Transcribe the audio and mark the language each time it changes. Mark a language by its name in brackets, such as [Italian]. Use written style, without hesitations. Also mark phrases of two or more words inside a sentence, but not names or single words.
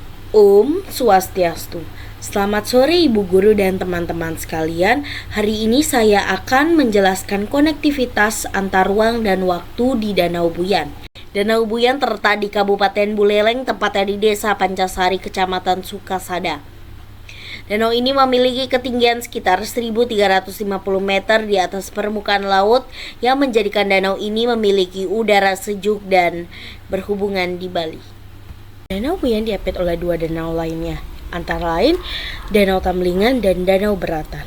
[Indonesian] Om Swastiastu. Selamat sore Ibu Guru dan teman-teman sekalian. Hari ini saya akan menjelaskan konektivitas antar ruang dan waktu di Danau Buyan. Danau Buyan terletak di Kabupaten Buleleng, tepatnya di Desa Pancasari, Kecamatan Sukasada. Danau ini memiliki ketinggian sekitar 1.350 meter di atas permukaan laut yang menjadikan danau ini memiliki udara sejuk dan berhubungan di Bali. Danau Buyan diapit oleh dua danau lainnya, antara lain Danau Tamlingan dan Danau Beratan.